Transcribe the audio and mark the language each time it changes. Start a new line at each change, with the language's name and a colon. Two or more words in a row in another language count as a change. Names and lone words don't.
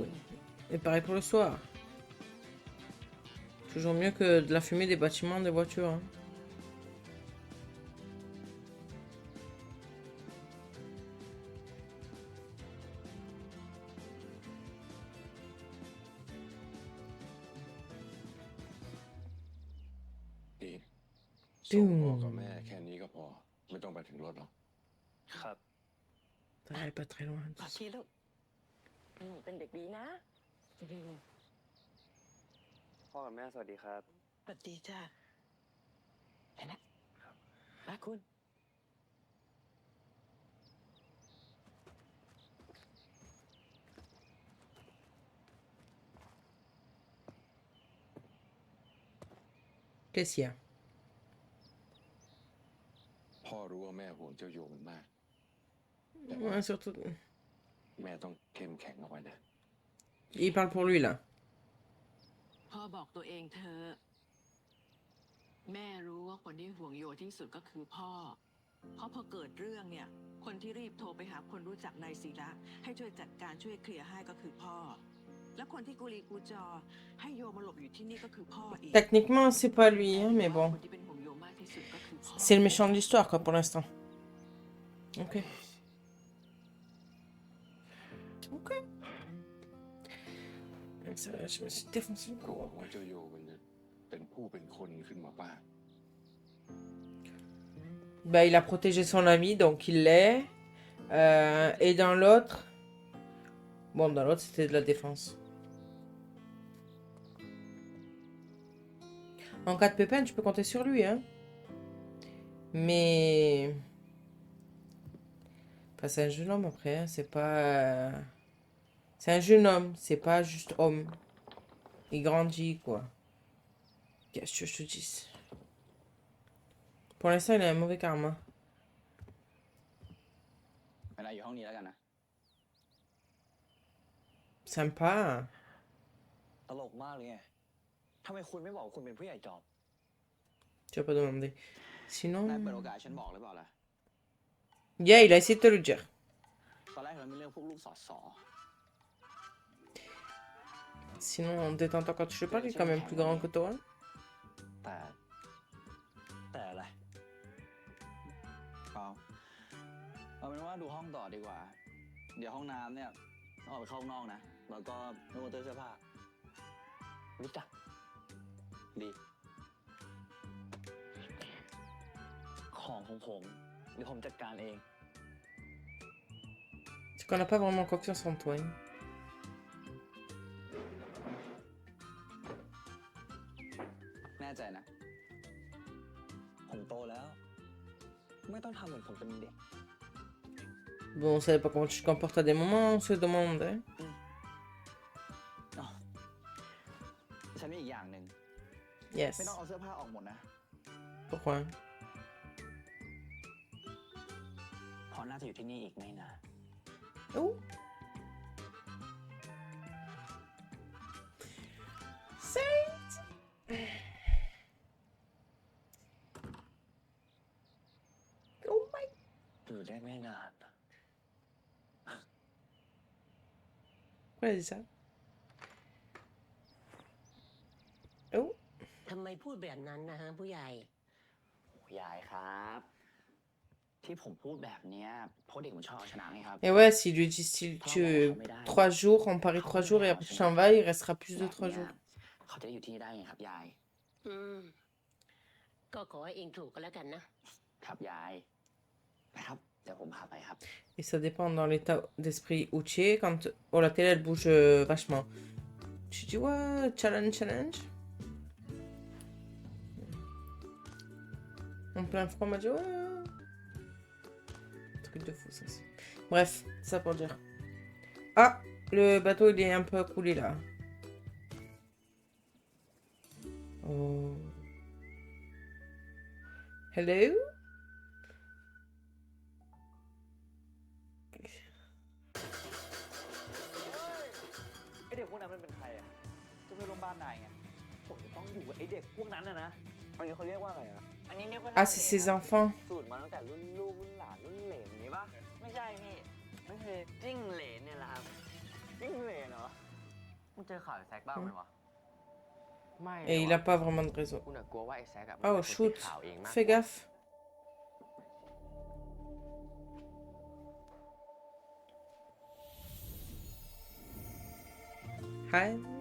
French: Et pareil pour le soir. Toujours mieux que de la fumée des bâtiments, des voitures. Hein.
Thai: ดีส่งพ่อกับแม่แค่นี้ก็พอ ไม่ต้องไปถึงรถหรอก ครับ
French: Ça va pas très loin.
Thai: ปาชีลูกเป็นเด็กดีนะ พ่อกับแม่สวัสดีครับ สวัสดีจ้าเห็นไหมมาคุณ
French: Qu'est-ce qu'il y a?
Thai: พ่อรู้ว่าแม่ห่วงเจ้าโยมันมาก
French: Ouais, surtout.
Thai: แม่ต้องเข้มแข็งเอาไว้นะ
French: Il parle pour lui là.
Thai: พ่อบอกตัวเองเธอะแม่รู้ว่าคนที่ห่วงโยที่สุดก็คือพ่อเพราะพอเกิดเรื่องเนี่ย คนที่รีบโทรไปหาคนรู้จักนายศิระให้ช่วยจัดการช่วยเคลียร์ให้ก็คือพ่อ แล้วคนที่กุลีกูจอให้โยมาหลบอยู่ที่นี่ก็คือพ่ออีก
French: Techniquement, c'est pas lui, hein, mais bon.
Thai: คนที่เป็นห่วงโยมากที่สุดก็คือพ่อ
French: C'est le méchant de l'histoire, quoi, pour l'instant. Ok. Ok. Ça, je me suis défoncé le
Thai: กลัว
French: corps.
Thai: ว่าเจ้าโยมันจะเป็นผู้เป็นคนขึ้นมาบ้าง
French: Bah, il a protégé son ami, donc il l'est. Et dans l'autre... Bon, dans l'autre, c'était de la défense. En cas de pépin, tu peux compter sur lui, hein. Mais... Enfin, c'est un jeune homme, après, hein. C'est pas... C'est un jeune homme, c'est pas juste homme. Il grandit, quoi. Qu'est-ce que je te dis? Pour l'instant, il a un mauvais karma.
Thai: เวลาอยู่ห้องนี้แล้วกันนะ
French: Sympa.
Thai: ตลกมากเลยไงทำไมคุณไม่บอกว่าคุณเป็นผู้ใหญ่จอม
French: Tu vas pas demander. Sinon...
Thai: นายเปิดโอกาสให้ฉันบอกหรือเปล่าล่ะ
French: Yeah, il a essayé de te le dire.
Thai: ตอนแรกเราไม่เรื่องพวกลูกสอดสอ
French: Sinon, détends-toi quand je te parle, il est quand même plus grand que toi.
Thai: แต่อะไร เอาเป็นว่าดูห้องต่อดีกว่า เดี๋ยวห้องน้ำเนี่ยต้องออกไปเข้าข้างนอกนะ แล้วก็ไม่ต้องเสื้อผ้า รู้จัก ดี ของของผมเดี๋ยวผมจัดการเอง
French: C'est qu'on n'a pas vraiment confiance en toi. Hein.
Thai: แน่ใจนะ ผมโตแล้ว ไม่ต้องทำเหมือนผมเป็นเด็ก
French: Bon, on savait pas comment tu te comportes à des moments, on se demande. Hein.
Thai: ฉันมีอีกอย่างหนึ่ง Yes. ไม่ต้องเอาเสื้อผ้าออกหมดนะ
French: Pourquoi?
Thai: เพราะน่าจะอยู่ที่นี่อีกไม่นาน
French: Oh. Saint.
Thai: อยู่ได้ไม่นาน
French: Pourquoi elle a dit ça? Oh.
Thai: ทำไมพูดแบบนั้นนะฮะผู้ใหญ่ ยายครับ ที่ผมพูดแบบเนี้ยเพราะเด็กมันชอบเอาชนะไงครับ
French: Et ouais, s'il lui dit style, tu 3 jours, on parie 3 jours et après tu t'en vas, il restera plus de 3 jours.
Thai: เขาจะได้อยู่ที่นี่ได้ไงครับยาย ก็ขอให้เองถูกก็แล้วกันนะ ครับยายนะครับเดี๋ยวผมพาไปครับ
French: Et ça dépend dans l'état d'esprit où tu es. Quand oh, la télé elle bouge vachement. Tu dis ouais, challenge. En plein froid, on m'a dit ouais. Truc de fou ça. Bref, ça pour dire. Ah, le bateau il est un peu coulé là. Oh. Hello?
Thai: ไอเด็กพวกนั้นมันเป็นใครอ่ะจะไปโรงพยาบาลนายไงผมจะต้องอยู่กับไอเด็กพวกนั้นนะอันนี้เขาเรียกว่าอะไรอ่ะอันนี้เรียกว่า
French: Ah, c'est ses enfants.
Thai: สูตรมาตั้งแต่รุ่นลูกรุ่นหลานรุ่นเหลนอย่างนี้ป่ะไม่ใช่พี่มันคือจิ้งเหลนเนี่ยแหละครับจิ้งเหลนเหรอมึงเจอข่าวไอ้แซกบ้างไหมวะ
French: Et il a pas vraiment de raison.
Thai: กูน่ะกลัวว่าไอ้แซกอะ
French: Oh, shoot. Fais gaffe. Hi.